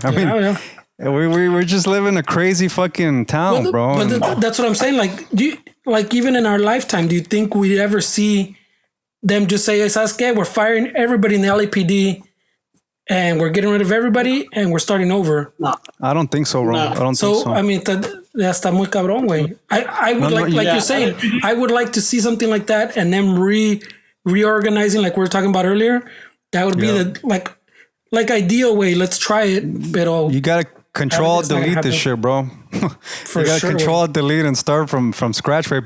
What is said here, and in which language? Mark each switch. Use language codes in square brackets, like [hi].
[en] I mean, we're just living a crazy fucking town, bro. But that's what I'm saying. Like, even in our lifetime, do you think we'd ever see them just say, [es] "¿Sabes qué? [en] We're firing everybody in the LAPD. And we're getting rid of everybody, and we're starting over"? No, I don't think so, bro. I don't think so. I mean, [es] ya está muy cabrón, güey. [en] I would you're saying, I would like to see something like that, and then reorganizing, like we were talking about earlier. That would be the like ideal way. Let's try it, [es] pero [en] you gotta control delete this shit, bro. You gotta control delete and start from scratch, right?